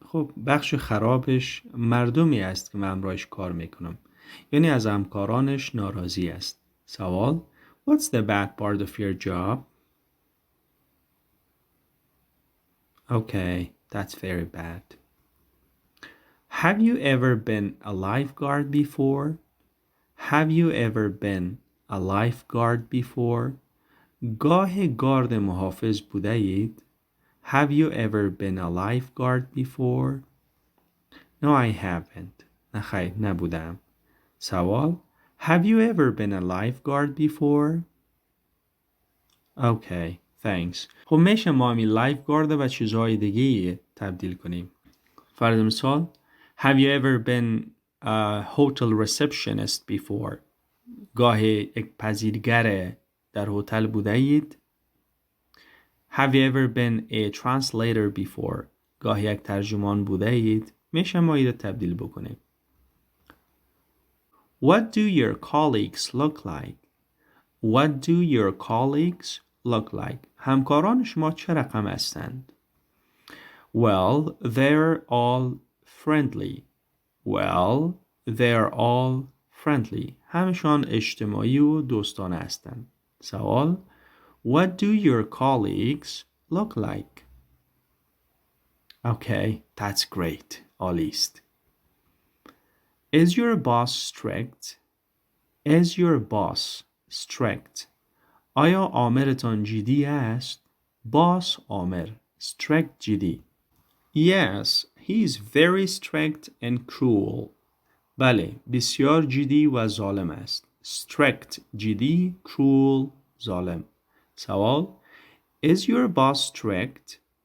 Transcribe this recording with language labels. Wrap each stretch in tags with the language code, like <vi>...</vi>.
<fa>خب بخش خرابش مردمی است که من امراش کار میکنم. یعنی از همکارانش ناراضی است.</fa> <en>سوال: What's the bad part of your job? Okay, that's very bad. Have you ever been a lifeguard before? Have you ever been a lifeguard before?</en> <fa>گاه گارد محافظ بوده اید؟</fa> <en>Have you ever been a lifeguard before? No, I haven't.</en> <fa>نه خیر، نبودم.</fa> <en>سوال: Have you ever been a lifeguard before? Okay, thanks.</en> <fa>خب میشه ما همین lifeguard و چیزهای دیگه تبدیل کنیم. فرض مثال:</fa> <en>Have you ever been a hotel receptionist before?</en> <fa>گاه یک پذیرگر در هتل بوده اید؟</fa> <en>Have you ever been a translator before?</en> <fa>گاه یک ترجمان بوده اید؟ میشه ما این تبدیل بکنیم.</fa> <en>What do your colleagues look like? What do your colleagues look like?</en> <fa>همکاران شما چه رقم هستند؟</fa> <en>Well, they're all friendly. Well, they're all friendly.</en> <fa>همشان اجتماعی و دوستانه هستند.</fa> <en>سوال: What do your colleagues look like? Okay, that's great. Alist. Is your boss strict? Is your boss strict?</en> <fa>آیا آمرتان جدی است؟ Boss آمر. Strict جدی.</fa> <en>Yes, he is very strict and cruel.</en> <fa>بله، بسیار جدی و ظالم است. Strict جدی، cruel ظالم.</fa> <en>سوال: Is your boss strict?</en>